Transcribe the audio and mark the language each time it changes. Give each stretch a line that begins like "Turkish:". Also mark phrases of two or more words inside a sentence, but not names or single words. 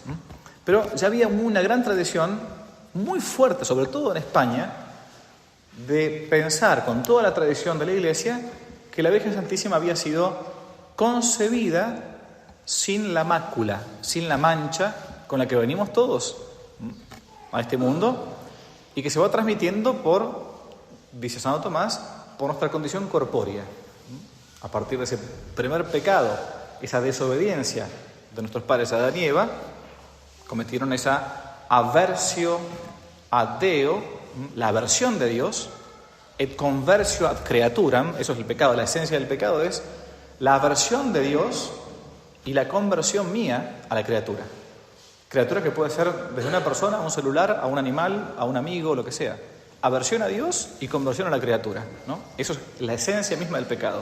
Spanish: Pero ya había una gran tradición, muy fuerte, sobre todo en España, de pensar con toda la tradición de la Iglesia que la Virgen Santísima había sido concebida sin la mácula, sin la mancha con la que venimos todos a este mundo y que se va transmitiendo por, dice Santo Tomás, por nuestra condición corpórea. A partir de ese primer pecado, esa desobediencia de nuestros padres Adán y Eva, cometieron esa aversión
Latin: ad Deo,
Spanish: la aversión de Dios,
Latin: et conversio ad creaturam,
Spanish: eso es el pecado, la esencia del pecado es la aversión de Dios y la conversión mía a la criatura. Criatura que puede ser desde una persona, a un celular, a un animal, a un amigo, lo que sea. Aversión a Dios y conversión a la criatura, ¿no? Eso es la esencia misma del pecado.